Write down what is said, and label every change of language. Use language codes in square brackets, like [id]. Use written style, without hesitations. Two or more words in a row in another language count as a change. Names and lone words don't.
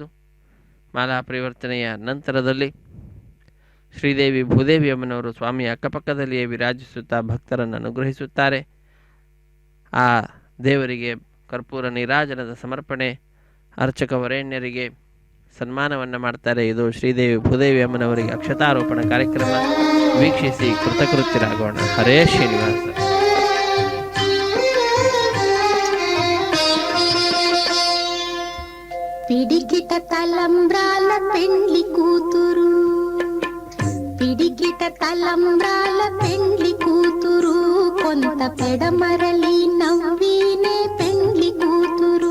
[kn] ಮಾಲಾ ಪರಿವರ್ತನೆಯ ನಂತರದಲ್ಲಿ ಶ್ರೀದೇವಿ ಭೂದೇವಿಯಮ್ಮನವರು ಸ್ವಾಮಿಯ ಅಕ್ಕಪಕ್ಕದಲ್ಲಿಯೇ ವಿರಾಜಿಸುತ್ತಾ ಭಕ್ತರನ್ನು ಅನುಗ್ರಹಿಸುತ್ತಾರೆ. ಆ ದೇವರಿಗೆ ಕರ್ಪೂರ ನೀರಾಜನದ ಸಮರ್ಪಣೆ, ಅರ್ಚಕ ವರೇಣ್ಯರಿಗೆ ಸನ್ಮಾನವನ್ನು ಮಾಡ್ತಾರೆ. ಇದು ಶ್ರೀದೇವಿ ಭೂದೇವಿ ಅಮ್ಮನವರಿಗೆ ಅಕ್ಷತಾರೋಪಣ ಕಾರ್ಯಕ್ರಮ. ವೀಕ್ಷಿಸಿ ಕೃತಕೃತ್ಯರಾಗೋಣ. ಹರೇ ಶ್ರೀನಿವಾಸ. [te] పిడికిట తలంబ్రాల పెండ్లి కూతురు, పిడికిట తలంబ్రాల పెండ్లి కూతురు, కొంత పెడమరలి నవ్వినే పెండ్లి కూతురు.